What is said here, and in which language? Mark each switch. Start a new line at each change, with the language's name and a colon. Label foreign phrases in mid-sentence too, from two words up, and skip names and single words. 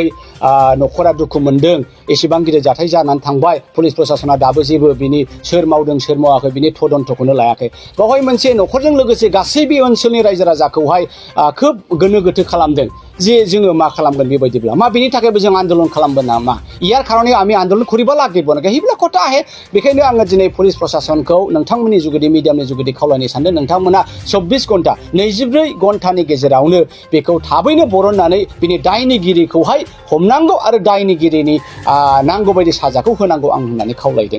Bodo: न'खरा दुखु मोनदों, एसेबां गिदिर जाथाय जानानै थांबाय, पुलिस प्रसासना दाबो जेबो बिनि सोर मावदों सोर मावाखै बिनि तदन्तखौनो लायाखै। बेवहाय मोनसे न'खरजों लोगोसे गासैबो ओनसोलनि रायजो राजाखौहाय खोब गोनो गोथो खालामदों जे जोङो मा खालामगोन बेबायदिब्ला मा बिनि थाखायबो जों आन्दोलन खालामगोन नामा?
Assamese: ইয়াৰ কাৰণে আমি আন্দোলন কৰিব লাগিব নেকি? সেইবিলাক কথা আহে।
Bodo: बेखायनो आङो दिनै पुलिस प्रसासनखौ नोंथांमोननि जुगिदि मिडियामनि जुगिदि खावलायनो सानदों, नोंथांमोना 24 घन्टा 24 घन्टानि गेजेरावनो बेखौ थाबैनो बरननानै बिनि दायनिगिरिखौहाय हमनांगौ आरो दायनिगिरिनि नांगौ बायदि साजाखौ होनांगौ आं होननानै खावलायदों।